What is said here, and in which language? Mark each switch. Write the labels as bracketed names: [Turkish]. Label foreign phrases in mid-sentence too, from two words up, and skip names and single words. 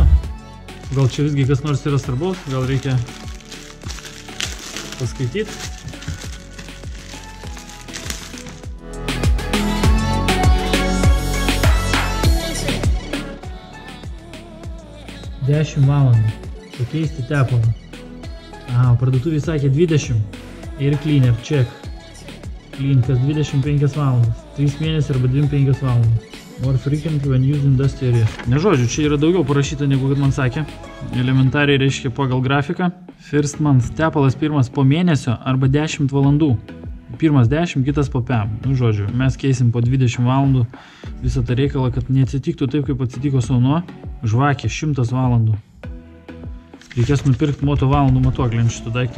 [Lithuanian] Gal čia visgi kas nors yra svarbaus, gal reikia paskaityti. 10 valandų pakeisti tepalą. Parduotuvėje sakė 20. [English] Air cleaner, check. [Lithuanian] Clean kas 25 valandas. 3 mėnesiai arba 25 valandas. [English] More frequently when used in dust area. [Lithuanian] Ne žodžiu, čia yra daugiau parašyta negu kad man sakė. Elementariai reiškia pagal grafiką. [English] First month [Lithuanian] tepalas pirmas po mėnesio arba 10 valandų. Pirmas 10, kitas po 5. Nu žodžiu, mes keisim po 20 valandų visą tą reikalą, kad neatsitiktų taip, kaip atsitiko sauno. Žvakė 100 valandų. Reikės nupirkti moto valandų matuoklį ant šito daikto.